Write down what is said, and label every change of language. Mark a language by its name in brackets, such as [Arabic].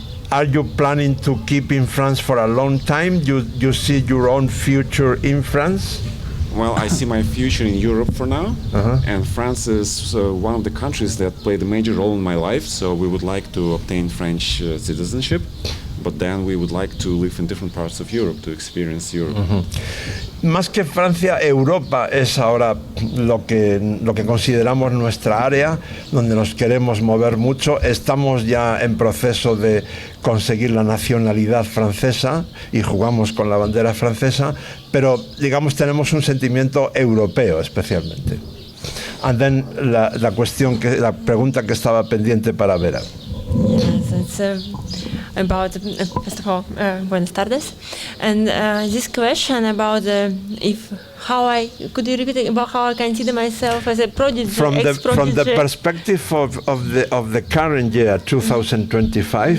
[English] Are you planning to keep in France for a long time? You see your own future in France? Well, I see my future in Europe for now, and France is one of the countries that played a major role in my life, so we would like to obtain French citizenship, but then we would like to live in different parts of Europe to experience Europe. [Spanish] Más que Francia, Europa es ahora lo que consideramos nuestra área, donde nos queremos mover mucho. Estamos ya en proceso de conseguir la nacionalidad francesa y jugamos con la bandera francesa, pero digamos tenemos un sentimiento europeo especialmente. [English] And then [Spanish] la pregunta que estaba pendiente para Vera. [English] Yes, it's about, first of all, [Spanish] buenas tardes. [English] And this question about could you repeat about how I consider myself as a prodigy, from the perspective of the current year, 2025,